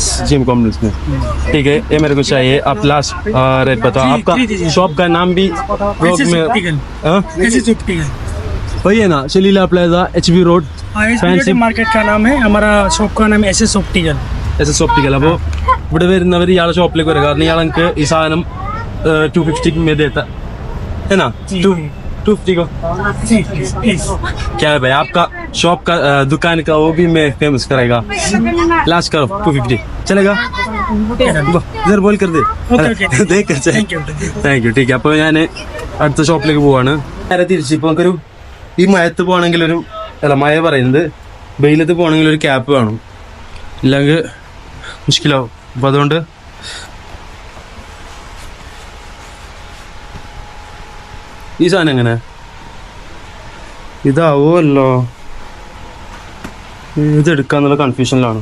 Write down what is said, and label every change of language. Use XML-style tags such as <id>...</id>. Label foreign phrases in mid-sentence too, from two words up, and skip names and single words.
<hi>जिम कॉम्प्लेक्स में, ठीक है, ये मेरे को चाहिए। आप</hi> <en>last rate</en> <hi>बताओ, आपका शॉप का नाम भी ब्लॉग में वही है ना, शलीला प्लाजा HB रोड फैंसी मार्केट का नाम है, हमारा शॉप का नाम है SS ऑप्टिकल।</hi> <ml>SS ऑप्टिकल। അപ്പോൾ ഇവിടെ വരുന്നവർ ഇയാളുടെ ഷോപ്പിലേക്ക് വരിക, കാരണം ഇയാൾ എനിക്ക് ഈ സാധനം</ml> <hi>250 में देता है ना, 250 को। क्या है भाई आपका शॉप का दुकान का वो भी मैं फेमस करेगा, लास्ट करो 250 चलेगा? इधर बोल कर दे देख कर</hi> <en>thank you</en> <hi>ठीक है।</hi> <ml>അപ്പോൾ ഞാൻ അടുത്ത ഷോപ്പിലേക്ക് പോവാണ്, നേരെ തിരിച്ചിപ്പോൾ നമുക്കൊരു ഈ മഴത്ത് പോകണമെങ്കിൽ ഒരു അല്ല മഴ പറയുന്നത് വെയിലത്ത് പോകണമെങ്കിൽ ഒരു ക്യാപ്പ് വേണം, ഇല്ലെങ്കിൽ മുഷ്കിലാവും. അപ്പോൾ അതുകൊണ്ട് ഈ സാധനം എങ്ങനെ ഇതാവുമല്ലോ, ഇത് എടുക്കാന്നുള്ള കൺഫ്യൂഷനിലാണ്.</ml>